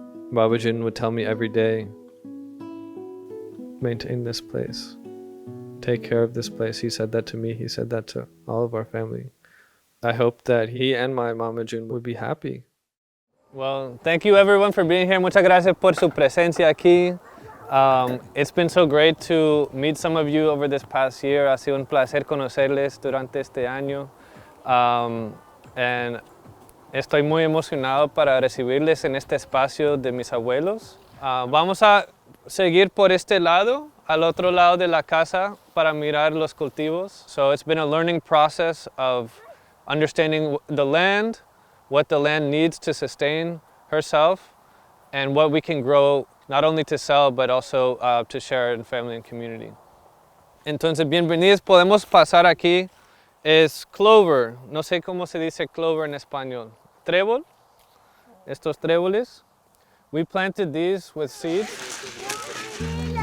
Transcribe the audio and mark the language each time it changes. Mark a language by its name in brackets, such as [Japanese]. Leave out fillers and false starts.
[English] Baba Joon would tell me every day, maintain this place, take care of this place. He said that to me, he said that to all of our family. I hope that he and my Mama Joon would be happy. Well, thank you everyone for being here. [Spanish] Muchas gracias por su presencia aquí. [English] It's been so great to meet some of you over this past year. [Spanish] Ha sido un placer conocerles durante este año. And estoy muy emocionado para recibirles en este espacio de mis abuelos. Vamos a seguir por este lado, al otro lado de la casa, para mirar los cultivos. [English] So it's been a learning process of understanding the land, what the land needs to sustain herself, and what we can grow, not only to sell, but also to share in family and community. [Spanish] Entonces, bienvenidos. Podemos pasar aquí. Es clover. No sé cómo se dice clover en español. Trébol. Estos tréboles. [English] We planted these with seeds.